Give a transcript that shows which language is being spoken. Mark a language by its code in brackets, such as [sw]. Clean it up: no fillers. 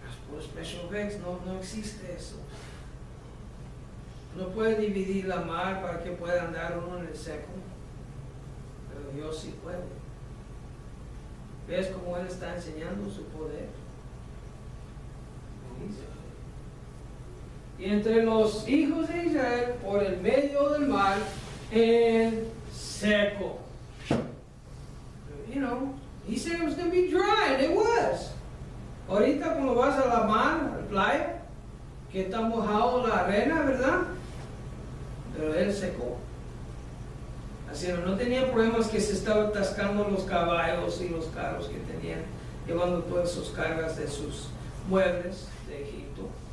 [es] Por [en] special effects [es] no existe eso. No puede dividir la mar para que pueda andar uno en el seco. Pero Dios sí puede. ¿Ves cómo Él está enseñando su poder? Y entre los hijos de Israel, por el medio del mar, en seco. [en] You know, He said it was going to be dry, and it was. [es] Ahorita cuando vas a la mar, a la playa, que está mojado la arena, ¿verdad? Pero Él secó. Así no tenía problemas que se estaban atascando los caballos y los carros que tenían, llevando todas sus cargas de sus muebles de Egipto.